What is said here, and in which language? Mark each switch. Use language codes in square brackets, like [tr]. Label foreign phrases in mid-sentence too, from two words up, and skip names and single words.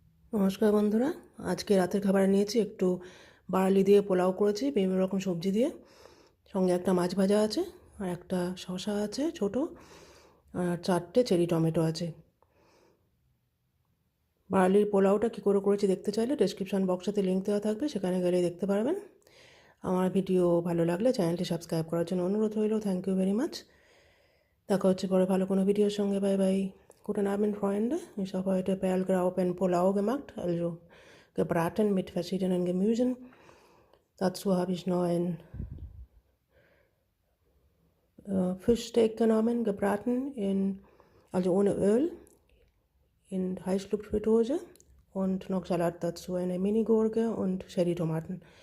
[bn] নমস্কার বন্ধুরা, আজকে রাতের খাবারে নিয়েছি একটু বার্লি দিয়ে পোলাও করেছি বিভিন্ন রকম সবজি দিয়ে, সঙ্গে একটা মাছ ভাজা আছে আর একটা শসা আছে ছোট, আর 4টে চেরি টমেটো আছে। বার্লির পোলাওটা কী করে করেছি দেখতে চাইলে ডেসক্রিপশন বক্সটাতে লিঙ্ক দেওয়া থাকবে, সেখানে গেলে দেখতে পারবেন। আমার ভিডিও ভালো লাগলে চ্যানেলটি সাবস্ক্রাইব করার জন্য অনুরোধ রইল। [en] Thank you very much. [bn] দেখা হচ্ছে পরে ভালো কোনো ভিডিওর সঙ্গে। [en] bye bye. [de] Guten Abend, Freunde. Ich habe heute Perlgraupen Pulau gemacht, also gebraten mit verschiedenen Gemüsen. Dazu habe ich noch ein Fischsteak genommen, gebraten, also ohne Öl, in Heißluftfritteuse und noch Salat dazu, eine Mini-Gurke und Cherry-Tomaten.